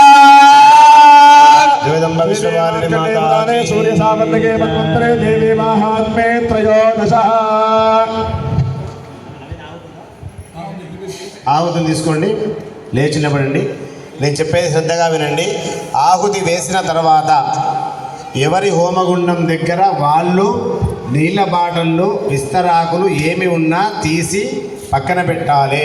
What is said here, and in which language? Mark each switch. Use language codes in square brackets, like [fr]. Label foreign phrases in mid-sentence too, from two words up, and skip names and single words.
[sa] जगदम्ब विश्ववारिणि माता सूर्य सावर्णिके मन्वन्तरे देवी माहात्म्ये त्रयोदश [te] ఆహుతిని తీసుకోండి, లేచి నిలబడండి. నేను చెప్పేది శ్రద్ధగా వినండి. ఆహుతి వేసిన తర్వాత ఎవరి హోమగుండం దగ్గర వాళ్ళు నీళ్ళ బాటళ్ళు విస్తరాకులు ఏమి ఉన్నా తీసి పక్కన పెట్టాలి.